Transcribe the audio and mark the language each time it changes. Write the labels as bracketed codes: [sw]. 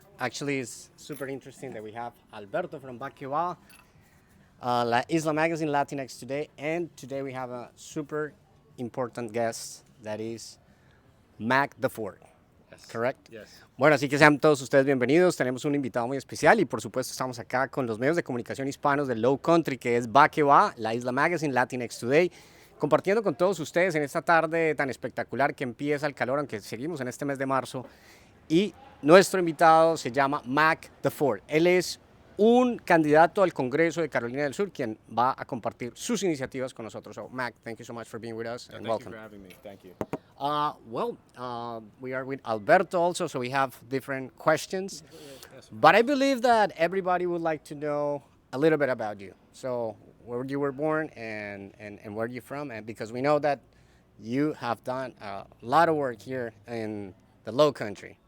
[en] Actually, it's super interesting that we have Alberto from Baquewa, La Isla Magazine Latinx today, and today we have a super important guest that is Mac Deford. Correct? Yes. [es] Bueno, así que sean todos ustedes bienvenidos. Tenemos un invitado muy especial y por supuesto estamos acá con los medios de comunicación hispanos del Low Country, que es Baquewa, La Isla Magazine Latinx Today, compartiendo con todos ustedes en esta tarde tan espectacular que empieza el calor, aunque seguimos en este mes de marzo. Y nuestro invitado se llama Mac Deford. Él es un candidato al Congreso de Carolina del Sur, quien va a compartir sus iniciativas con nosotros. [en] So, Mac, thank you so much for being with us and welcome. Thank you for having me. Thank you. We are with Alberto also, so we have different questions. But I believe that everybody would like to know a little bit about you. So, where you were born and where you're from, and because we know that you have done a lot of work here in the Low Country,